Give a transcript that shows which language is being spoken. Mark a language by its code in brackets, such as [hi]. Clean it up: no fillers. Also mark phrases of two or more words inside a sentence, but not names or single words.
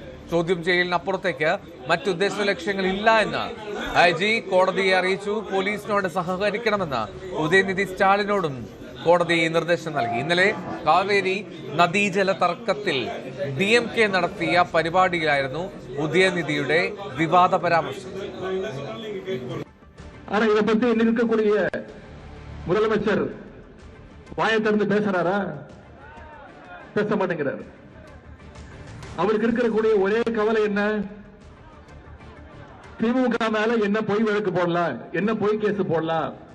[ml] ചോദ്യം ചെയ്യലിനപ്പുറത്തേക്ക് മറ്റുദ്ദേശ ലക്ഷ്യങ്ങളില്ല എന്ന് IG കോടതിയെ അറിയിച്ചു. പോലീസിനോട് സഹകരിക്കണമെന്ന് ഉദയനിധി സ്റ്റാലിനോടും കോടതി നിർദ്ദേശം നൽകി. ഇന്നലെ കാവേരി നദീജല തർക്കത്തിൽ DMK നടത്തിയ പരിപാടിയിലായിരുന്നു ഉദയനിധിയുടെ വിവാദ പരാമർശം. [ta] ஆனா இதை பத்தி இருக்கக்கூடிய முதலமைச்சர் வாயை திறந்து பேசுறாரா? பேச மாட்டேங்கிறார். அவருக்கு இருக்கக்கூடிய ஒரே கவலை என்ன? திமுக மேல என்ன பொய் வழக்கு போடலாம், என்ன பொய் கேஸ் போடலாம்.